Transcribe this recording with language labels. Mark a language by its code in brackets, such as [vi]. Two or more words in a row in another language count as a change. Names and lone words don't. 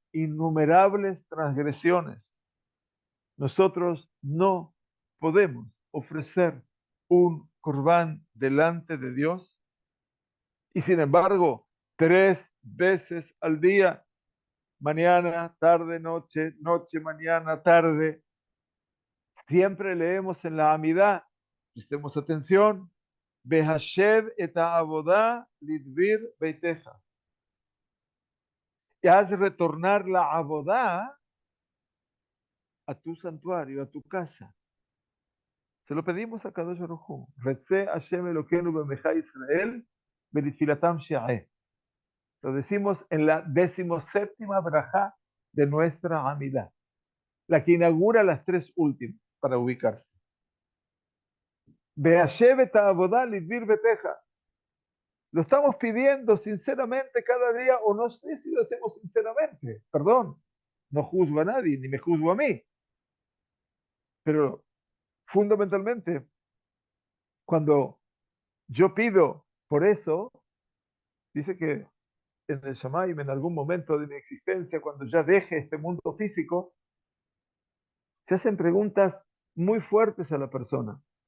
[es] innumerables transgresiones nosotros no podemos ofrecer un corbán delante de Dios, y sin embargo, 3 veces al día, mañana, tarde, noche, noche, mañana, tarde, siempre leemos en la Amidá, prestemos atención, [he] והשב את העבודה לדביר ביתך. [es] Y haz retornar la abodá a tu santuario, a tu casa. Se lo pedimos a [he] קדוש ברוך הוא. רצה השם אלוקינו בעמך ישראל ובתפילתם שעה. [es] Lo decimos en la 17ª brajá de nuestra Amidá, la que inaugura las 3 últimas para ubicarse. [he] והשב את העבודה לדביר ביתך. [es] Lo estamos pidiendo sinceramente cada día, o no sé si lo hacemos sinceramente. Perdón, no juzgo a nadie, ni me juzgo a mí. Pero fundamentalmente, cuando yo pido por eso, dice que en el Shamaim, en algún momento de mi existencia, cuando ya deje este mundo físico, se hacen preguntas muy fuertes a la persona.